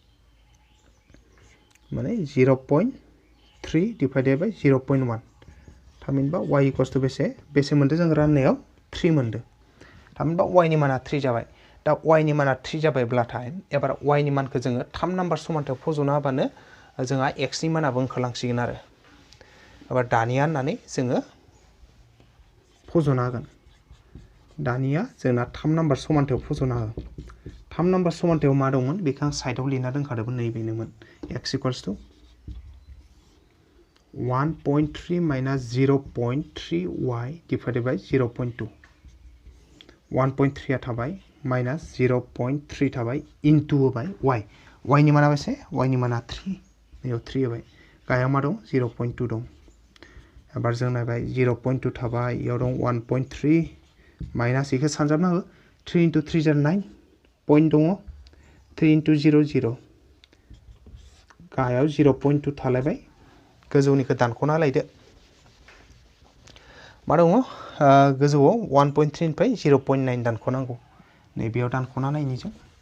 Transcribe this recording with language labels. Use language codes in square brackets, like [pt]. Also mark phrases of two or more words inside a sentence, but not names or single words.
[brx] माने 0.3 [en] divided by [brx] 0.1 थामहिनबा y [en] equals to [brx] बेसे मोनदो जों राननायाव 3 मोनदो थामहिनबा y नि माना 3 जाबाय दा y नि माना 3 जाबायब्लाथाय एबार y नि मानखौ जोङो 3 नाम्बार समानथायाव फज'ना होबानो जोंहा x नि मानाबो ओंखारलांसिगोन आरो एबार दानिया होननानै जोङो फज'ना होगोन दानिया जोंना 3 नाम्बार समानथायाव फज'ना हो 3 नाम्बार समानथायाव मा दंमोन बेखौ आं साइडआव लिरना दोनखादोंमोन नैबेनोमोन x [en] equals to [brx] 1.3 [en] minus 0.3y divided by [brx] 0.2 1.3 थाबाय minus 0.3 थाबाय into होबाय y नि माना बेसे y नि माना 3 नैयाव 3 होबाय गाहायाव मा दं 0.2 दं एबार जों नायबाय 0.2 थाबाय इयाव दं 1.3 माइनास इखौ सानजाबना हो 3 into 3 जार 9 पॉइंट दङ 3 into 0 0 गाहायाव 0.2 थालायबाय गोजौनिखौ दानख'ना लायदो मा दङ गोजौआव 1.3 निफ्राय 0.9 दानख'नांगौ नैबेयाव दानख'ना नायनि जों